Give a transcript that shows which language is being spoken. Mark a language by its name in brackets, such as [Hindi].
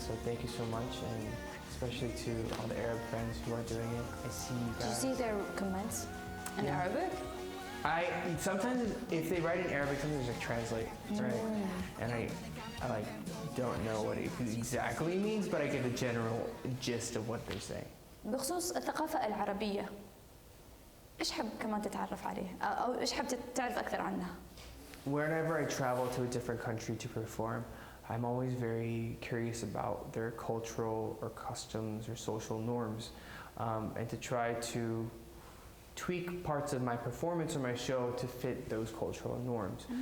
[English] So thank you so much, and especially to all the Arab friends who are doing it. I see you guys. Do you see their comments in Arabic? I sometimes if they write in Arabic, sometimes I translate, right? And I like don't know what it exactly means, but I get the general gist of what they're saying. [Arabic] بخصوص الثقافة العربية، إيش حاب كمان تتعرف عليه؟ أو إيش حاب تعرف أكثر عنها؟ [English] Whenever I travel to a different country to perform, I'm always very curious about their cultural or customs or social norms, and to try to tweak parts of my performance or my show to fit those cultural norms.